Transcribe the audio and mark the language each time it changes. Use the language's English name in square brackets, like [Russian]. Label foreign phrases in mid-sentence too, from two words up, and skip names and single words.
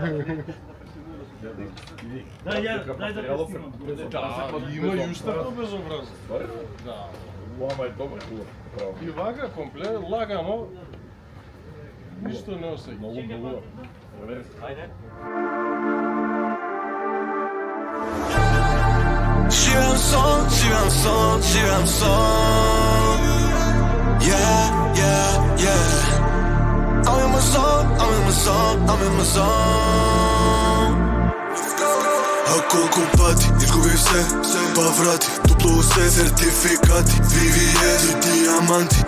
[Macedonian] Дај да снимам. Има и уште безобразно. Да. Ама е добро, хубаво. И вака комплет лагано. Ништо не осеќа. Многу. Żywam son. Yeah. [English] I'm in my zone. I'm in my zone. [Macedonian] А колку пати изгубив се, па врати, дупло усе, сертификати, VVS и диаманти.